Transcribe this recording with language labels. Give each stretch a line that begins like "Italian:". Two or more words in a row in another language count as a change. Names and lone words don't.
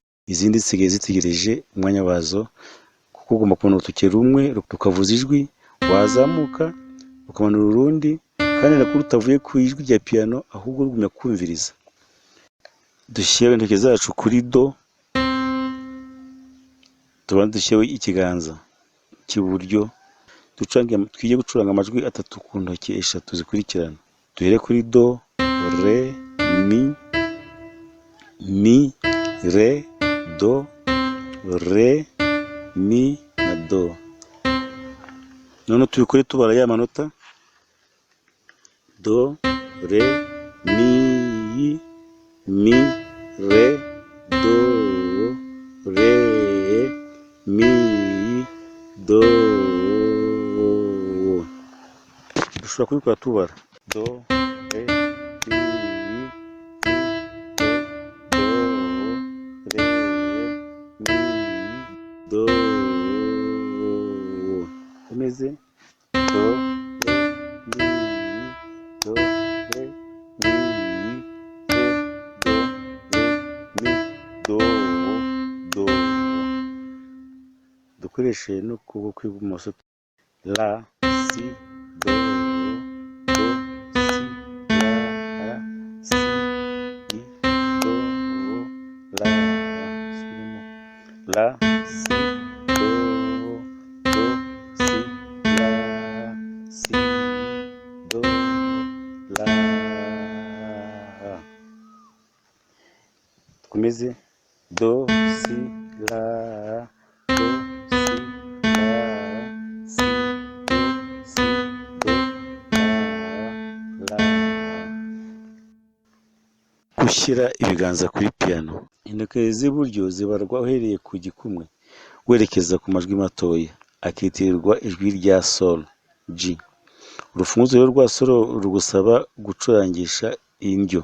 Kinyarwanda: Izindi zisigaye zitegereje umwanya wazo, kuko ugomba kubona urutoki rumwe rukavuza ijwi, wazamuka ukamanura urundi, kandi nako rutavuye ku ijwi rya piyano, ahubwo rugumya kumviriza. Dushyire intoki zacu kuri do, tubanze dushyireho ikiganza cy'iburyo, twige gucuranga amajwi atatu ku ntoki eshatu zikurikirana. Duhere kuri do, re, mi, re, do, re, mi na do. None tubikore tubara ya manota: do, re, mi, re, do, re, mi, do. Dushobora kubikora tubara: do, re, mi, do, re, mi, do. Umeze do, re, mi, do, re, mi, do, re, do. Dukoreshe n'ukuboko kw'ibumoso: la, si, do, si, la, la, si, do, si, la, si, do, la. Dukomeze: do, si, la, do, si, la, si, do, si, do, la. Gushyira ibiganza kuri piyano. Intoki z'iburyo zibarwa uhereye ku gikumwe werekeza ku majwi matoya, akitirirwa ijwi rya sol G. Urufunguzo rwa sol rugusaba gucurangisha indyo.